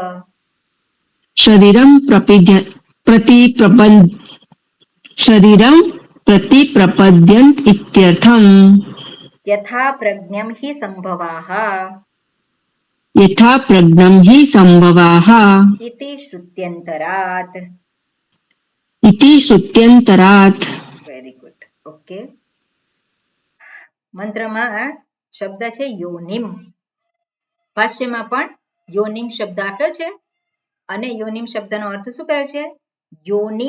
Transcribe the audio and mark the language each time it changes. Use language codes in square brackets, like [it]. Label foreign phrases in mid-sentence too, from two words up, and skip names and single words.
[sa] शरीरं प्रतिप्रपद्यन्त इत्यर्थम् यथा प्रज्ञं हि संभवाः यथा प्रज्ञं हि संभवाः इति श्रुत्यन्तरात् [en] very good okay [gu] મંત્રમાં શબ્દ છે યોનિમ ભાષ્યમાં પણ યોનિમ શબ્દ આપ્યો છે અને યોનિમ શબ્દનો અર્થ શું કરે છે યોનિ